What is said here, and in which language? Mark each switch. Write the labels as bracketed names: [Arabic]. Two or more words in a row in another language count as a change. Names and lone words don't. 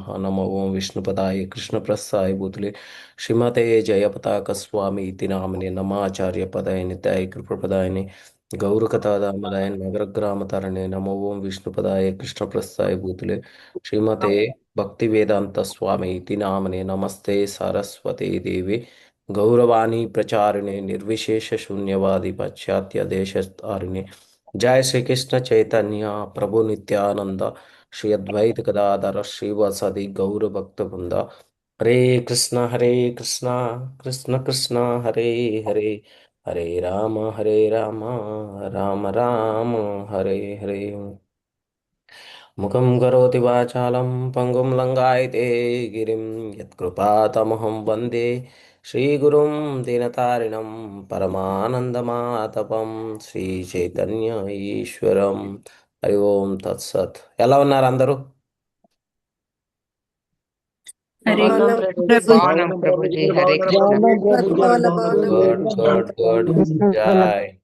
[Sanskrit] నమో ఓం విష్ణుపదాయ కృష్ణప్రస్థాయ భూతలే శ్రీమతే జయపతాక స్వామి ఇతి నామినే నమాచార్యపదాయ నిత్యాయ కృపపదాయని గౌరకథాదామదాయ నగరగ్రామతరణే. నమో ఓం విష్ణుపదాయ కృష్ణప్రస్థాయ భూతలే శ్రీమతే భక్తివేదాంత స్వామి ఇతి నామినే నమస్తే సరస్వతే దేవి గౌరవాణి ప్రచారిణే నిర్విశేష శూన్యవాది పాశ్చాత్య దేశతారిణే. जय श्री कृष्ण चैतन्य प्रभु नित्यानंद श्री अद्वैत गदाधर श्रीवासादि गौर भक्त वृंद. हरे कृष्णा कृष्ण कृष्ण हरे हरे, हरे राम राम राम हरे हरे. मुखं करोति वाचालं पङ्गुं लङ्घयते गिरिं यत्कृपातमहं वन्दे श्रीगुरुं दीनतारिणं పరమానందమాతపం శ్రీ చైతన్య ఈశ్వరం. హరి ఓం తత్సత్. [Telugu] ఎలా ఉన్నారు అందరూ? హరే బాగున్నాం బాగున్నాం ప్రభుజీ. ప్రభు. బాగున్నాం ప్రభుజీ. [Sanskrit] హరే కృష్ణ. [Telugu] బాగున్నాం ప్రభుజీ. చాలా అందరూ బాగున్నాం [English] good good good. జై.